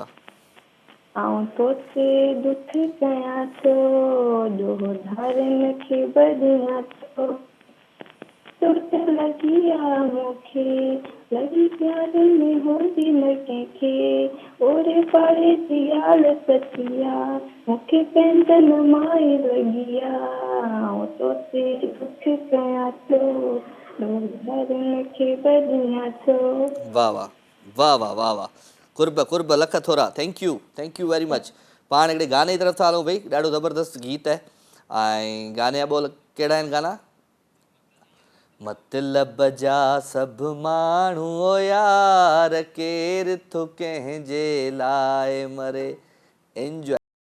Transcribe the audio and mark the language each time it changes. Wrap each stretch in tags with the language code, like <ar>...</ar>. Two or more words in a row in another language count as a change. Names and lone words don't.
<sd>आऊं तोखे दुख कयां थो, ॾोह धारनि खे ॿधियां थो, तूं त लॻी आ मूंखे, लॻी प्यार में हूंदी न कंहिंखे, ओड़े पाड़े जी ॻाल्हि सची आ, मूंखे पंहिंजन मां ई लॻी आ, आऊं तोखे दुख कयां थो, ॾोह धारनि खे ॿधियां थो। वाह वाह वाह वाह वाह वाह। कुर्ब कुर्ब लख थोरा।</sd> <en>Thank you very much.</en> <sd>पाण हिकिड़े गाने जी तरफ़ था हलूं भई, ॾाढो ज़बरदस्त गीत आहे ऐं गाने जा ॿोल कहिड़ा आहिनि गाना? मतलब जा सभ माण्हू ओ यार, केर थो कंहिंजे लाइ मरे। एंजॉय।</sd>